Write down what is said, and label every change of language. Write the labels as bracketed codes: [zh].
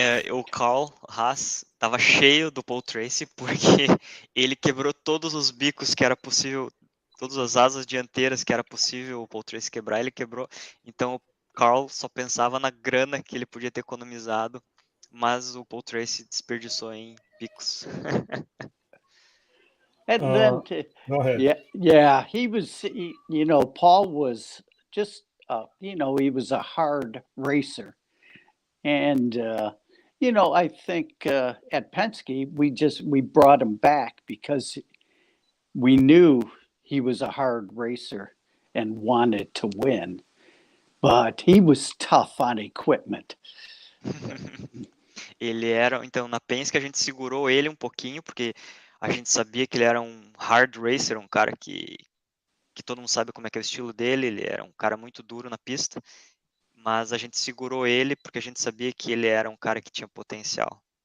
[pt] O Carl Haas estava cheio do Paul Tracy porque ele quebrou todos os bicos que era possível, todas as asas dianteiras que era possível o Paul Tracy quebrar, ele quebrou. Então o Carl só pensava na grana que ele podia ter economizado, mas o Paul Tracy desperdiçou em bicos. [en] And then, go ahead. Yeah, he was, Paul was just, he was a hard racer. And, I think at Penske, we brought him back because we knew he was a hard racer and wanted to win. But he was tough on equipment. [pt] Então, na Penske a gente segurou ele um pouquinho, porque a gente sabia que ele era um hard racer, um cara que todo mundo sabe como é que é o estilo dele, ele era um cara muito duro na pista, mas a gente segurou ele porque a gente sabia que ele era um cara que tinha potencial.